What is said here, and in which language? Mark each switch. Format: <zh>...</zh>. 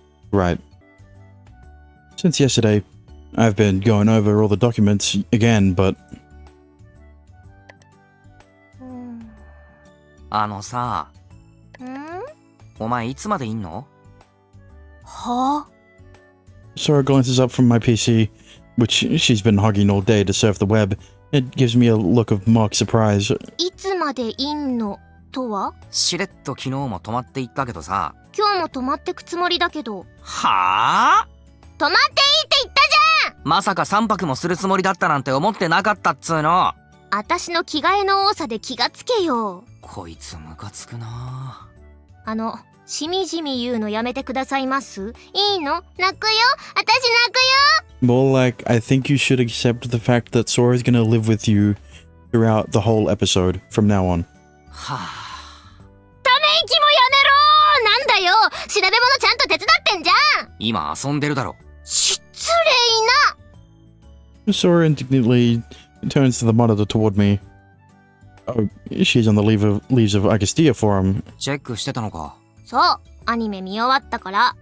<en>Right. Since yesterday, I've been going over all the documents again, but...</en> <ja>さ、お前いつまでいんの？は？</ja> <en>Sora glances up from my PC, which she's been hogging all day to surf the web. It gives me a look of mock surprise.</en> <ja>いつまでいんのとは？しれっと昨日も泊まっていったけどさ。今日も泊まってくつもりだけど。はぁ？泊まっていいって言ったじゃん！まさか3泊もするつもりだったなんて思ってなかったっつーの。私の着替えの多さで気がつけよ。こいつムカつくな。しみじみ言うのやめてくださいます？いいの？泣くよ？私泣くよ？</ja> <en>More like, I think you should accept the fact that Sora's gonna live with you throughout the whole episode from now on.</en> <ja>はぁ。ため息もやめろ！なんだよ！調べ物ちゃんと手伝ってんじゃん！今遊んでるだろ。失礼な！</ja> <en>Sora indignantly turns to the monitor toward me. Oh, she's on the Leaves of Agastya forum.</en> <ja>チェックしてたのか。そう、アニメ見終わったから。</ja>